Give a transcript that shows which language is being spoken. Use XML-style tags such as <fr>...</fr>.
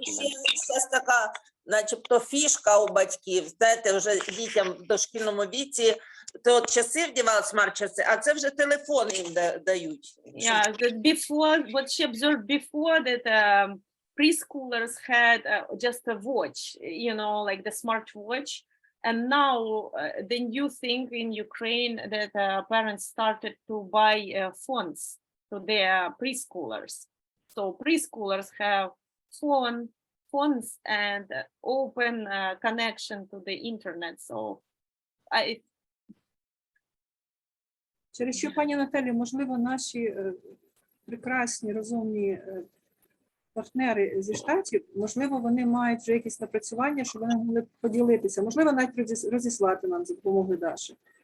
<uk>Ще така, начебто, фішка у батьків, знаєте, вже дітям в дошкільному віці, то от часи вдівали, смарт-часи, а це вже телефони їм дають.</uk> <en>Yeah, before, what she observed before that preschoolers had just a watch, you know, like the smart watch. And now the new thing in Ukraine that parents started to buy phones to their preschoolers. So preschoolers have phones and open connection to the internet. So</en> <uk>Через що, пані Наталі, можливо, наші прекрасні, розумні партнери зі Штатів, можливо, вони мають вже якісь напрацювання, щоб вони могли поділитися, можливо, навіть розіслати нам за допомогою Даші.</uk>